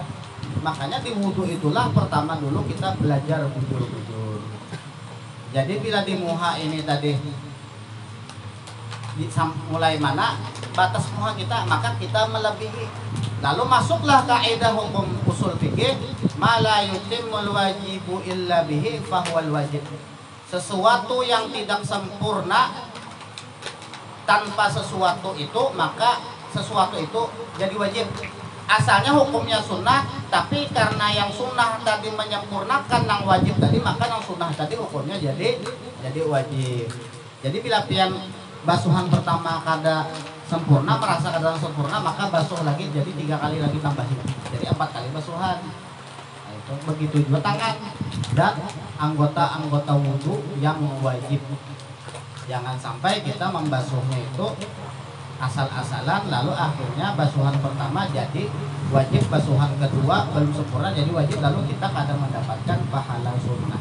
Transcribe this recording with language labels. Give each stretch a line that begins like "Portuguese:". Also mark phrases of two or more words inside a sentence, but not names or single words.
Banjar: Makanya di wudhu itulah pertama dulu kita belajar bujur-bujur. Jadi bila di muha ini tadi mulai mana batas muha kita, maka kita melebihi.
Indonesian: Lalu masuklah kaidah hukum usul fikih,
Arabic: ما لا يتم الواجب إلا به فهو الواجب.
Indonesian: Sesuatu yang tidak sempurna tanpa sesuatu itu, maka sesuatu itu jadi wajib. asalnya hukumnya sunnah, tapi karena yang sunnah tadi menyempurnakan yang wajib tadi, maka yang sunnah tadi hukumnya jadi wajib.
Banjar: Jadi bila pian basuhan pertama kada sempurna, merasa kada sempurna, maka basuh lagi jadi 3 kali lagi tambahin, jadi 4 kali basuhan.
Indonesian: Nah, itu begitu juga tangan dan anggota-anggota wudhu yang wajib. Jangan sampai kita membasuhnya itu asal-asalan, lalu akhirnya basuhan pertama jadi wajib, basuhan kedua belum sempurna jadi wajib, lalu kita kadang mendapatkan pahala sunnah.